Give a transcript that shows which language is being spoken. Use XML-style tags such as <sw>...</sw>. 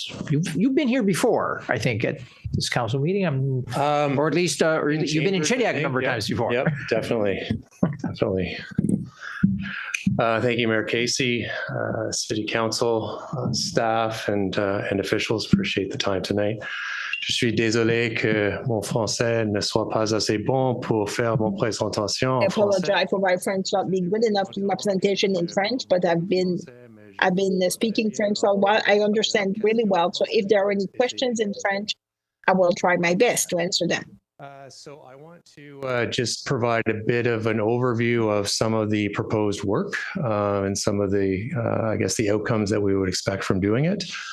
<en>You've been here before, I think, at this council meeting, or at least you've been in Shediac a number of times before. Yep, definitely. Thank you, Mayor Casey, City Council, staff, and officials. Appreciate the time tonight.</en> <fr>Je suis désolé que mon français ne soit pas assez bon pour faire mon présentation.</fr> <en>I apologize for my French not being good enough to do my presentation in French, but I've been speaking French for a while. I understand really well. So if there are any questions in French, I will try my best to answer them. So I want to just provide a bit of an overview of some of the proposed work and some of the, I guess, the outcomes that we would expect from doing it.</en>